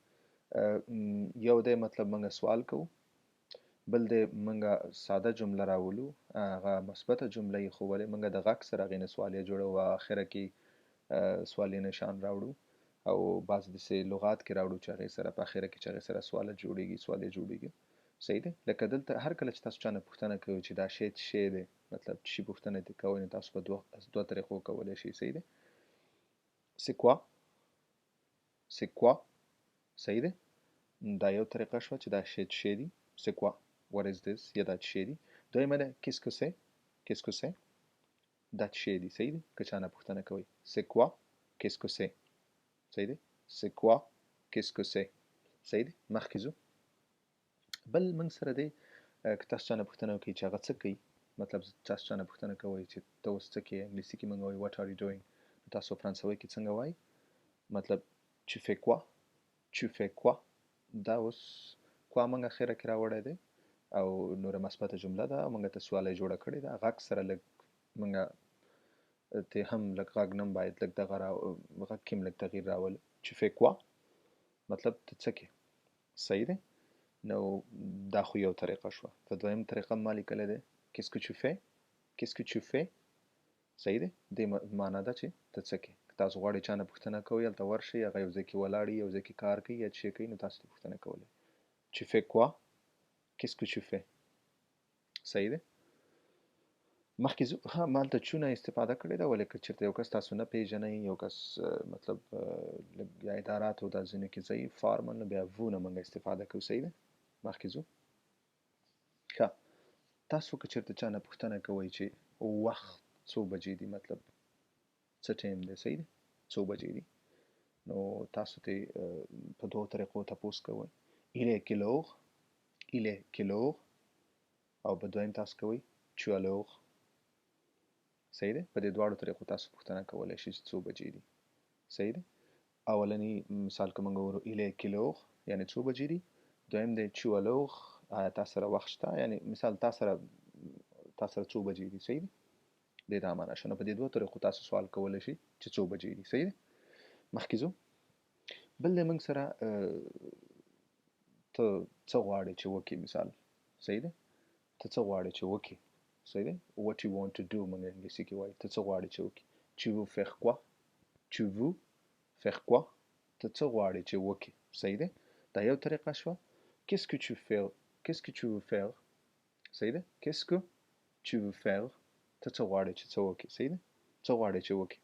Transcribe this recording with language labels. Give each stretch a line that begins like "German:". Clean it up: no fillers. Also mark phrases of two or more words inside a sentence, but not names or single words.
Pashto: یو دی مطلب موږ سوال کوو، بل دی موږ ساده جمله راولو، هغه مثبته جمله یې ښولې موږ د غږ سره هغې نه سوالیه جوړوو او اخره کې سوالیه نشان راوړو او بعض داسې لغات کې راوړو چې هغې سره په اخره کې چې هغې سره سواله جوړېږي. صحیح دی. لکه دلته هر کله چې تاسو چا نه پوښتنه کوئ چې دا شی څه شی دی، مطلب څه شي پوښتنه دې کوئ، نو تاسو په دوه طریقو کولی شئ. صحیح دی.
French: c'est quoi
Pashto: صحیح دی. دا یو طریقه شوه چې دا شی څه شی دی.
French: c'est quoi
English: what is this
Pashto: یا دا څه شی دی. دویمه ده
French: qu'est-ce que c'est
Pashto: دا څه شی دی. صحیح دی. که چا نه پوښتنه کوئ
French: c'est quoi qu'est-ce que c'est.
Pashto: صحیح دی.
French: c'est quoi qu'est-ce que c'est.
Pashto: صحیح دی. مخکې ځو. بل موږ سره دی که تاسو چا نه پوښتنه وکړئ چې هغه څه کوي، مطلب تاسو چا نه پوښتنه کوئ چې ته اوس څه کوې، انګلیسي کې موږ وایو
English: what are you doing،
Pashto: تاسو فرانسوي کې څنګه وایي، مطلب
French: tu fais quoi.
Pashto: دا اوس quoi موږ اخره کې راوړی دی او نوره مثبته جمله ده، موږ ته سواله جوړه کړې ده. غږ سره لږ موږ ته هم لږ غږ نه باید لږ دغه غږ کې هم لږ تغییر راولو.
French: tu fais quoi
Pashto: مطلب ته څه کوې. صحیح دی. نو دا خو یو طریقه شوه. په دویم طریقه ما لیکلی دی
French: qu'est-ce que tu fais.
Pashto: صحیح دی. دې معنا ده چې ته څه کوې. که تاسو غواړئ چا نه پوښتنه کوئ هلته ورشئ، هغه یو ځای کې ولاړ وي، یو ځای کې کار کوي یا څه شی کوي، نو تاسو ته پوښتنه کولی.
French: tu fais quoi qu'est-ce que tu fais.
Pashto: صحیح دی. مخکې ځو. ها ما هلته چونه استفاده کړې ده، ولې که چېرته یو کس تاسو نه پېژنئ، یو کس مطلب یا اداراتو دا ځینو کې ځئ فارمل، نو بیا وو نه موږ استفاده کوو. صحیح دی. مخکې ځو. ښه، تاسو که چېرته چا نه پوښتنه کوئ چې وخت څو بجې دي، مطلب څه ټایم دی. صحیح دی. څو بجې دي، نو تاسو ته په دوو طریقو تپوس کوئ.
French: il est quelle heure
Pashto: او په دویم تاسو کوئ
French: tu as l'heure.
Pashto: صحیح دی. په دې دواړو طریقو تاسو پوښتنه کولی شئ چې څو بجې دي. صحیح دی. اولنی مثال که موږ وګورو
French: il est quelle heure
Pashto: یعنې څو بجې دي. دویم دی
French: tu as l'heure
Pashto: آیا تا سره وخت شته، یعنې مثال تا سره څو بجې دي. صحیح دی. دې دا معنا شوه. نو په دې دوه طریقو تاسو سوال کولی شئ چې څو بجې دي. صحیح دی. مخکې ځو. بل دی موږ سره ته څه غواړې چې وکړې، مثال. صحیح دی. ته څه غواړې چې وکړې. صحیح دی.
English: what you want to do
Pashto: موږ انګلیسي کې وایي ته څه غواړې چې وکړې.
French: tu veux faire quoi
Pashto: ته څه غواړې چې وکړې. صحیح دی. دا یو طریقه شوه.
French: qu'est-ce que tu veux faire.
Pashto: صحیح دی.
French: qu'est-ce que tu veux faire
Pashto: ته څه غواړې چې څه وکړې. صحیح دی. څه غواړې چې وکړې.